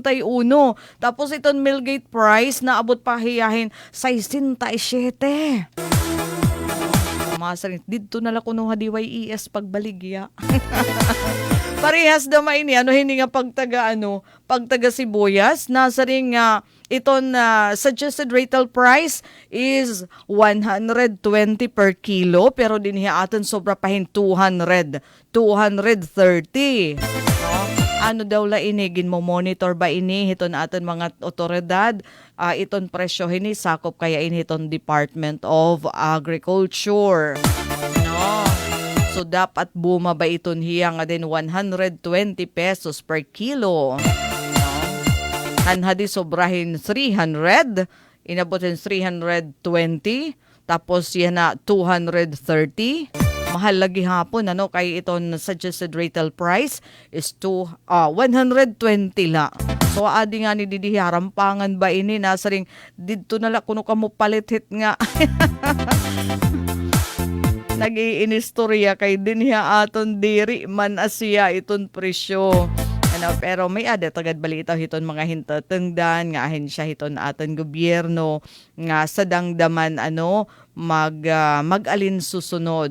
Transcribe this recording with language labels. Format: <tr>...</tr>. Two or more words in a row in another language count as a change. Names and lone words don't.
<war>Tapos iton Millgate price na abot pa hiyahin 67. Masaring dito na lang kuno DYES pagbaligya. Parehas naman ini hindi nga pagtaga sibuyas nasaring iton</war> <en>suggested retail price is 120 per kilo</en> <war>pero dinhi aton sobra pahin 230. Ano daw la inigin mo monitor ba ini hiton aton mga otoridad iton presyo hini sakop kaya ini hiton Department of Agriculture. So dapat bumaba iton hiya nga din 120 pesos</war> <en>per kilo.</en> <war>Hanhadi sobrahin 300, inabotin 320, tapos yan na 230. Mahal lagi hapon kay iton</war> <en>suggested retail price is 120</en> <war>la. So adi nga ni didi harampangan ba ini nasaring didto na la kuno kamo palitit nga. Nag-iinistorya kay dinhiya aton diri man asya iton presyo. Pero may ada tagad balita hiton mga hintatengdan nga ahensya hiton aton gobyerno nga sadangdaman mag-alin susunod.</war>